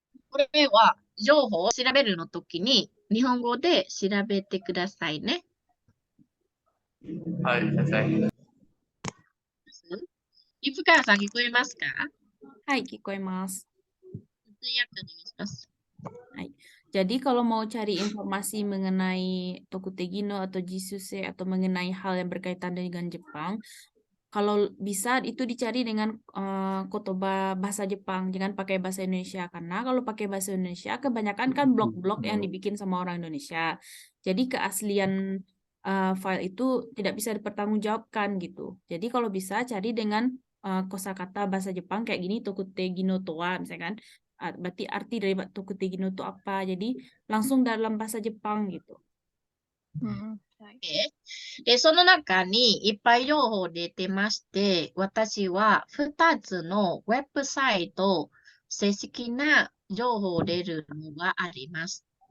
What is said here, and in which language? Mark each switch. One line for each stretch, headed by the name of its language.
Japanese: これは情報を調べるのときに日本語で調べてくださいね。はい、先生。伊深川さん聞こえますか？はい、聞こえます。通訳お願いします。 Hai.
Indonesian: Jadi kalau mau cari informasi mengenai Tokutegino atau Jisuse atau mengenai hal yang berkaitan dengan Jepang, kalau bisa itu dicari dengan kotoba bahasa Jepang, jangan pakai bahasa Indonesia. Karena kalau pakai bahasa Indonesia, kebanyakan kan blog-blog yang dibikin sama orang Indonesia. Jadi keaslian file itu tidak bisa dipertanggungjawabkan gitu. Jadi kalau bisa cari dengan kosakata bahasa Jepang kayak gini, Tokutegino toa misalkan. Berarti arti dari Tokutegino itu apa? Jadi langsung dalam bahasa Jepang gitu.
Japanese: で、その中にいっぱい情報出てまして、私は2つのウェブサイト、正式な情報出るのがあります。